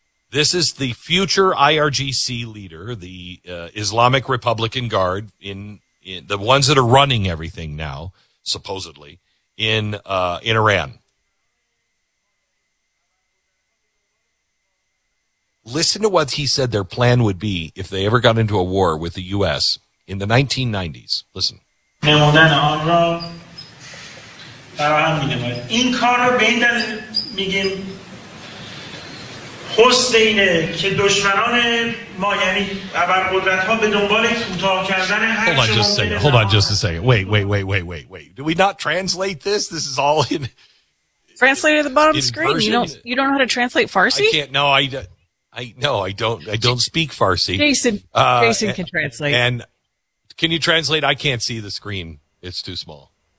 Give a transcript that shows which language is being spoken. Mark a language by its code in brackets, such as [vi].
[en] This is the future IRGC leader, the Islamic Republican Guard, in the ones that are running everything now, supposedly, in Iran. Listen to what he said their plan would be if they ever got into a war with the U.S. in the 1990s. Listen. [fa] فراهم می نماید این کار رو به این دلیل می گیم حسن اینه که دشمنان ما یعنی ابرقدرت ها به دنبال کوتاه کردن هر چه ممکنه [en] Hold on just a second. Wait. Do we not translate this? This is all in... Translate at the bottom of the screen. You don't know how to translate Farsi? I don't speak Farsi. Jason can translate. And can you translate? I can't see the screen. It's too small.